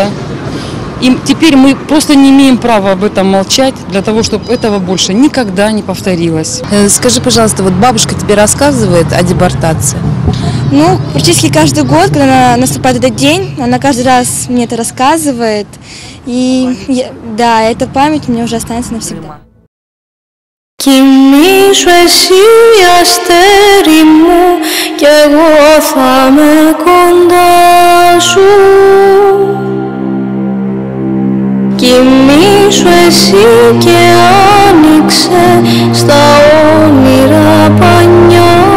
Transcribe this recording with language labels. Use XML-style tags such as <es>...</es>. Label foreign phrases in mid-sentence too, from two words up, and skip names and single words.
<ru>И теперь мы просто не имеем права об этом молчать, для того, чтобы этого больше никогда не повторилось. Скажи, пожалуйста, вот бабушка тебе рассказывает о депортации? Ну, практически каждый год, когда наступает этот день, она каждый раз мне это рассказывает. И да, эта память мне уже останется навсегда.</ru> <el>Κοιμήσου εσύ αστέρι μου κι εγώ θα με κοντά σου. Κοιμήσου εσύ και άνοιξε στα όνειρα πανιά.</el>